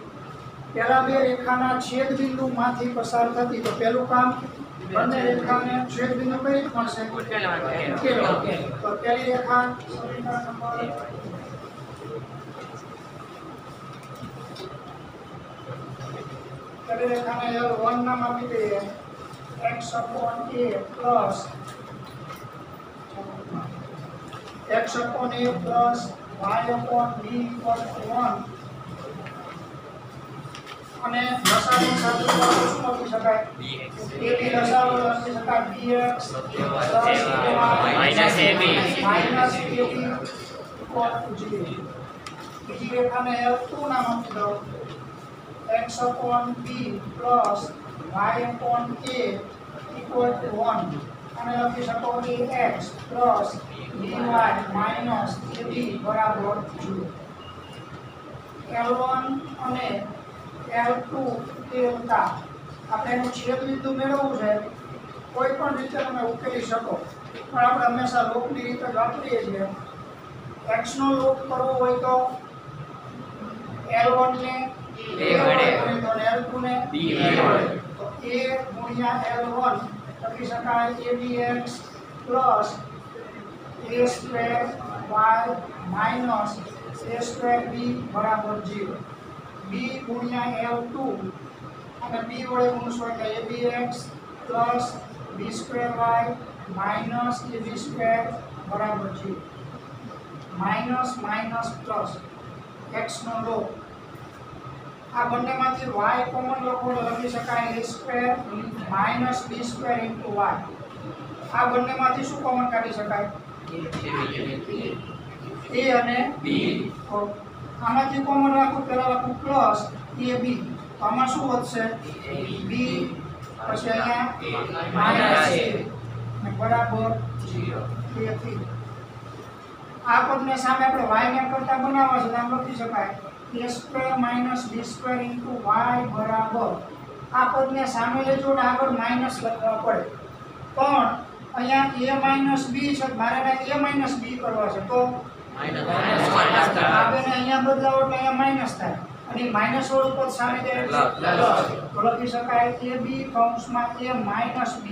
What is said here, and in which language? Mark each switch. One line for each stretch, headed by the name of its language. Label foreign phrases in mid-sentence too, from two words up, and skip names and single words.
Gujarati: પહેલા બે રેખાના છેદબિંદુમાંથી પસાર થતી તો પહેલું કામ બંને રેખાને છેદબિંદુ કઈ રીતે મળશે? ઉકેલો. તો પહેલી રેખા સમીકરણ નંબર પહેલી રેખાને L1 નામ આપી દઈએ.
English: x/a plus x/a plus y/b equal to 1
Gujarati: અને લસાઅનું સાદું શું લખી શકાય? ab લસાઅનું લખી શકાય
English: bx minus ab equal to 0.
Gujarati: બીજી રેખાને L2 નામ આપી દો.
English: x/b plus y/a equal to 1
Gujarati: અને લખી શકો
English: ax plus by minus ab
Gujarati: બરાબર 0. L1 અને L2 દેવતા આપણે એનું છેદબિંદુ મેળવવું છે. કોઈ પણ રીતે તમે ઉકેલી શકો પણ આપણે હંમેશા લોપની રીતે જ વાપરીએ છીએ. x નો લોપ કરવો હોય તો L1 ને a વડે તો L2 ને b વડે. તો a ગુણ્યા L1 લખી શકાય
English: abx plus a square y minus a square b
Gujarati: બરાબર 0. b ગુણ્યા L2 અને b વડે ગુણશો એટલે
English: abx plus b square y minus ab square
Gujarati: બરાબર 0.
English: minus minus plus
Gujarati: x નો લોપ. આ બંનેમાંથી y કોમન લખો તો લખી શકાય
English: a square minus b square into y.
Gujarati: આ બંનેમાંથી શું કોમન કાઢી શકાય? a અને b. આમાંથી કોમન રાખો પહેલા લખું પ્લસ ab. તો આમાં શું વધશે? b પછી અહીંયા માઈનસ a બરાબર 0. તેથી આ પદને સામે આપણે y ને કરતા બનાવવા છે આમ લખી શકાય
English: a square minus b square into y
Gujarati: બરાબર. આ પદને સામે લેજો ને આગળ માઈનસ લખવા પડે પણ અહીંયા
English: a minus b
Gujarati: છે મારે
English: a minus b
Gujarati: કરવા છે તો આ બેને અહીંયા બદલાવો એટલે અહીંયા માઈનસ થાય અને માઈનસ વાળું પદ સામે જાય તો લખી શકાય ab કૌંસમાં
English: a minus b.